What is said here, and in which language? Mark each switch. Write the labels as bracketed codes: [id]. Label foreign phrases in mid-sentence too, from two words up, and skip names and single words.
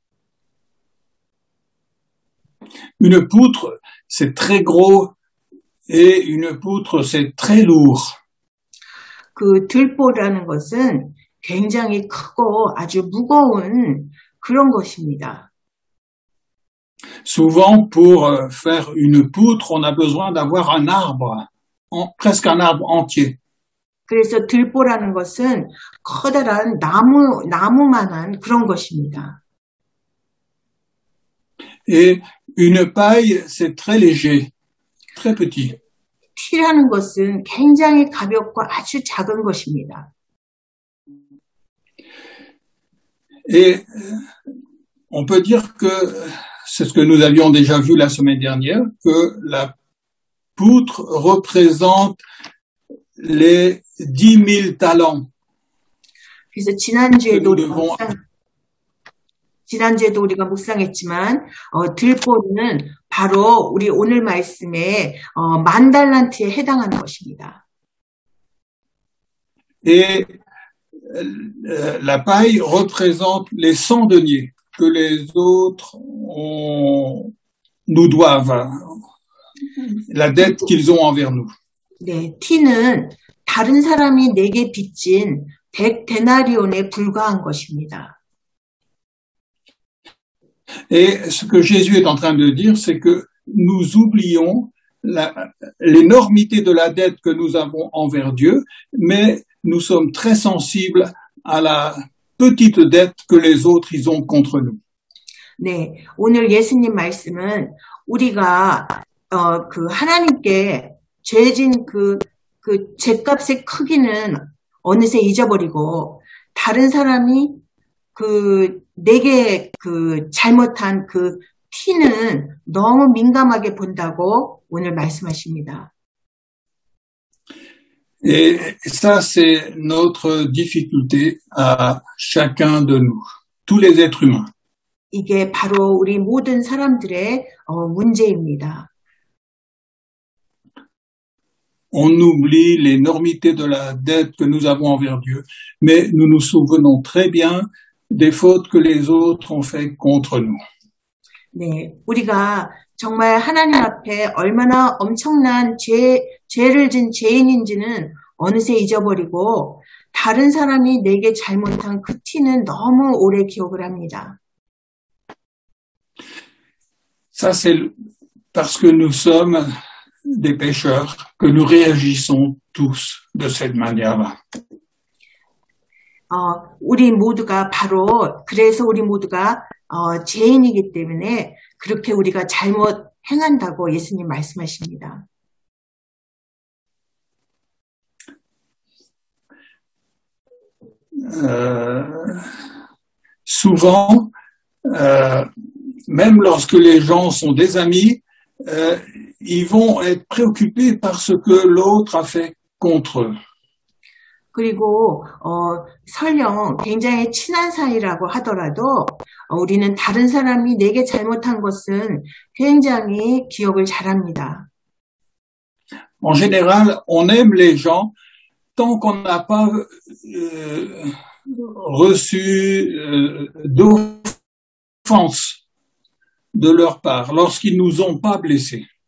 [fr] Une poutre, c'est très gros. Et une poutre, c'est très lourd. [ko] 그 들보라는 것은 굉장히 크고 아주 무거운 그런 것입니다. [fr] Souvent, pour faire une poutre, on a besoin d'avoir un arbre, presque un arbre entier. [ko] 그래서 들보라는 것은 커다란 나무만한 그런 것입니다. [fr] Et une paille, c'est très léger, très petit. [ko] 티라는 것은 굉장히 가볍고 아주 작은 것입니다. [fr] Et on peut dire que, c'est ce que nous avions déjà vu la semaine dernière, que la poutre représente les 10 000 talents. [ko] 그래서 지난주에도 우리가 묵상했지만 들보는 바로 우리 오늘 말씀에 10,000달란트에 해당하는 것입니다. [fr] Et la paille représente les 100 deniers que les autres nous doivent, la dette qu'ils ont envers nous. [ko] 네, 티는 다른 사람이 내게 빚진 100데나리온에 불과한 것입니다. [fr] Et ce que Jésus est en train de dire, c'est que nous oublions l'énormité de la dette que nous avons envers Dieu, mais nous sommes très sensibles à la petite dette que les autres ils ont contre nous. [ko] 네, 오늘 예수님 말씀은 우리가 그 하나님께 죄진 그 죄값의 크기는 어느새 잊어버리고 다른 사람이 내게 잘못한 그 티는 너무 민감하게 본다고 오늘 말씀하십니다. [fr] Et ça, c'est notre difficulté à chacun de nous, tous les êtres humains. [ko] 이게 바로 우리 모든 사람들의 문제입니다. [fr] On oublie l'énormité de la dette que nous avons envers Dieu, mais nous nous souvenons très bien des fautes que les autres ont fait contre nous. [ko] 네, 우리가 정말 하나님 앞에 얼마나 엄청난 죄를 진 죄인인지는 어느새 잊어버리고 다른 사람이 내게 잘못한 그 티는 너무 오래 기억을 합니다. [fr] Ça, c'est parce que nous sommes des pécheurs que nous réagissons tous de cette manière-là. [ko] 우리 모두가 그래서 우리 모두가 죄인이기 때문에 그렇게 우리가 잘못 행한다고 예수님 말씀하십니다. [fr] Souvent, même lorsque les gens sont des amis, ils vont être préoccupés par ce que l'autre a fait contre eux. [ko] 그리고 설령 굉장히 친한 사이라고 하더라도 우리는 다른 사람이 내게 잘못한 것은 굉장히 기억을 잘합니다. [fr] En général, on aime les gens tant qu'on n'a pas reçu d'offense de leur part, lorsqu'ils nous ont pas blessés.